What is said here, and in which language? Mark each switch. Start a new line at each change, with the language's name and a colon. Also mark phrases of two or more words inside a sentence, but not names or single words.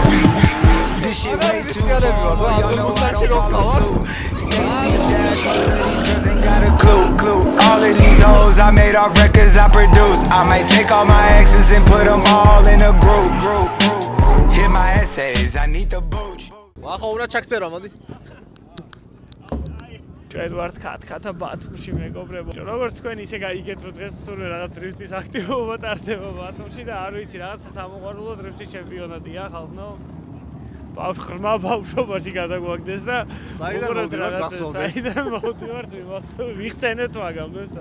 English: This shit way too far, but y'all know I don't follow suit. Stacy and Dash, most of these girls ain't got a clue. All of these hoes I made off records I produce. I might take all my exes and put them all in a group. Hit my essays, I need the booch.
Georgian: ახლა უნდა ჩაქცერო, მოდი. ჩვენ ვართ ქათქათა ბათუმში მეგობრებო. როგორც თქვენ ისე გაიგეთ რომ დღეს სულ რაღაც დრიფტის აქტივობა ტარდება ბათუმში და არ ვიცი რაღაც სამოყვარულო დრიფტის ჩემპიონატია ხალხო. ღრმა ბავშვობაში გადაგვაგდეს და უყურებთ რაღაცა საიდან მოვდივართ ვიხსენეთ მაგამ ესა.